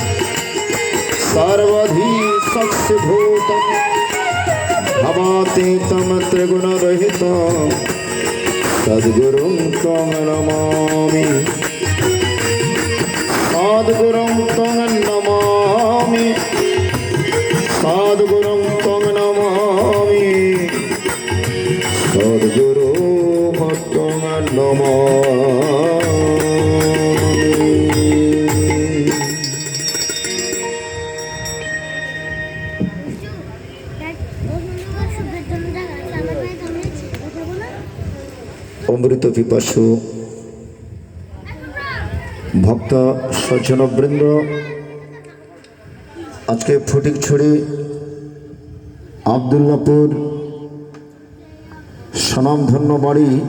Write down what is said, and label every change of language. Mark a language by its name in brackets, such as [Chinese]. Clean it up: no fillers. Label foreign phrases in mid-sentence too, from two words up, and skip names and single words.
[Sanskrit] सर्वधी सत्स्यभूतं भवातीतं त्रिगुणरहितं सद्गुरुं त्वं नमामि सद्गुरुं त्वं नमामि सद्गुरुं त्वं नमामि सद्गुरुं त्वं नमामि। [Bangla] অমৃত পিপাসু ভক্ত সজ্জনবৃন্দ, আজকে ফটিকছড়ি আবদুল্লাপুর স্বনামধন্য বাড়ি